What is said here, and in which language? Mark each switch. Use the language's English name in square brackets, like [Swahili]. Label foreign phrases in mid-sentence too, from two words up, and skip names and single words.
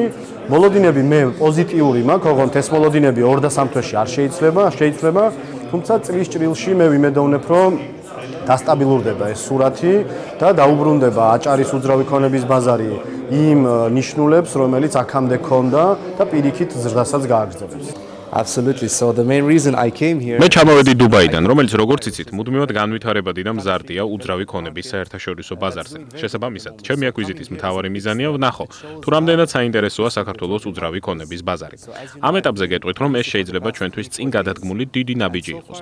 [Georgian] მოლოდინები მე პოზიტიური მაქვს, ოღონდ ეს მოლოდინები 2 და 3 თვეში არ შეიცვლება, თუმცა წლის ჭრილში მე ვიმედოვნებ, რომ დასტაბილურდება ეს სურათი და დაუბრუნდება აჭარის უძრავი ქონების ბაზარი იმ ნიშნულებს, რომელიც აქამდე ქონდა და პირიქით ზრდასაც გააგრძელებს. [English] Absolutely. So the main reason I came here. [Georgian] მე ჩამოვედი დუბაიდან, რომელიც როგორც იცით, მუდმივად განვითარებადი და მზარდია უძრავი ქონების საერთაშორისო ბაზარზე. შესაბამისად, ჩემი აქ ვიზიტის მთავარი მიზანია ვნახო, თუ რამდენად საინტერესოა საქართველოს უძრავი ქონების ბაზარი. ამ ეტაპზე გეტყვით, რომ ეს შეიძლება ჩვენთვის წინ გადადგმული დიდი ნაბიჯი იყოს.